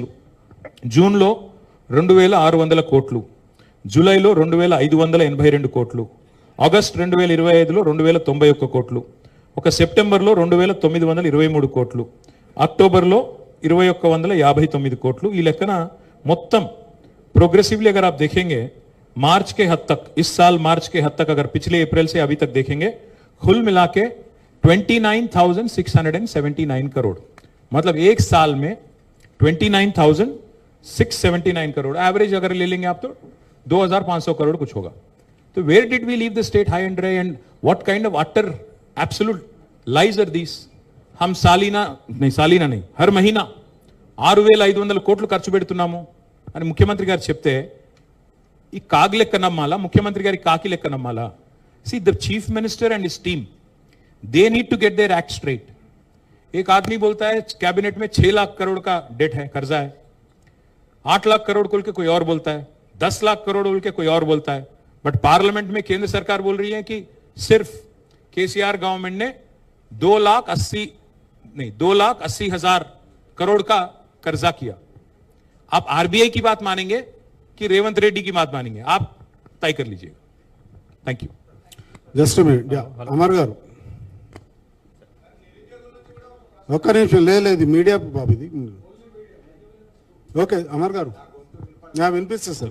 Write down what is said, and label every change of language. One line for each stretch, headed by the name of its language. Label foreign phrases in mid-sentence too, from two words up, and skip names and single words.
Telugu: జూన్లో 2600 కోట్లు, జూలైలో 2582 కోట్లు, ఆగస్ట్ 2025లో 2091 కోట్లు, ఒక సెప్టెంబర్లో 2923 కోట్లు, అక్టోబర్లో 2159 కోట్లు.
Hindi: ఈ లెక్కన మొత్తం प्रोग्रेसिवली अगर आप देखेंगे मार्च के हद तक, इस साल मार्च के हद तक, अगर पिछले अप्रैल से अभी तक देखेंगे, कुल मिला के 29,679 करोड़, मतलब एक साल में 29,679 करोड़ एवरेज अगर ले लेंगे आप तो 2,500 करोड़ कुछ होगा.
English: तो where did we leave the state high and dry and what kind of utter absolute lies are these?
Hindi: हम सालीना नहीं हर महीना
Telugu: 6,500 కోట్లు ఖర్చు పెడుతున్నాము అని ముఖ్యమంత్రి గారు చెప్తే ఈ కాగ్ లెక్క నమ్మాలా, ముఖ్యమంత్రి గారి కాకి లెక్క నమ్మాలా?
English: See the Chief Minister and his team, they need to get their act straight.
Hindi: एक आदमी बोलता है कैबिनेट में 6 लाख करोड़ का डेट है, कर्जा है. 8 लाख करोड़ बोल के कोई और बोलता है, 10 लाख करोड़ बोल के कोई और बोलता है.
English: But parliament
Hindi: में केंद्र सरकार बोल रही है कि सिर्फ केसीआर गवर्नमेंट ने 2,80,000 करोड़ का कर्जा किया. आप आरबीआई की बात मानेंगे कि रेवंत रेड्डी की बात मानेंगे, आप तय कर लीजिए।
English: Thank you. Just minute
Telugu: అమర్ గారు ఒక్క నిమిషం లేదు మీడియా బాబు ఇది ఓకే అమర్ గారు వినిపిస్తుంది సార్